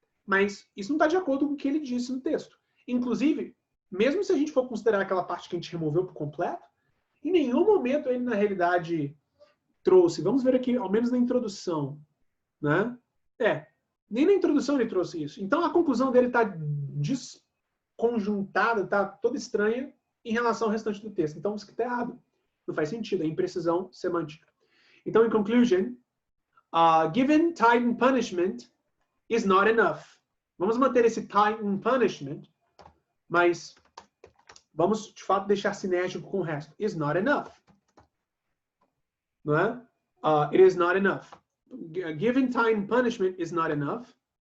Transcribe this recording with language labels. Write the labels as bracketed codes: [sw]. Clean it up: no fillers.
[pt] Mas isso não está de acordo com o que ele disse no texto. Inclusive, mesmo se a gente for considerar aquela parte que a gente removeu por completo, em nenhum momento ele, na realidade, trouxe. Vamos ver aqui, ao menos na introdução. Né? Nem na introdução ele trouxe isso. Então, a conclusão dele está desconjuntada, está toda estranha em relação ao restante do texto. Então, isso que está errado. Não faz sentido, é imprecisão semântica. Então, [en] in conclusion, given tightened punishment is not enough. [pt] Vamos manter esse tightened punishment, mas vamos, de fato, deixar sinérgico com o resto. [en] Is not enough. [pt] Não é? [en] It is not enough. Given tightened punishment is not enough.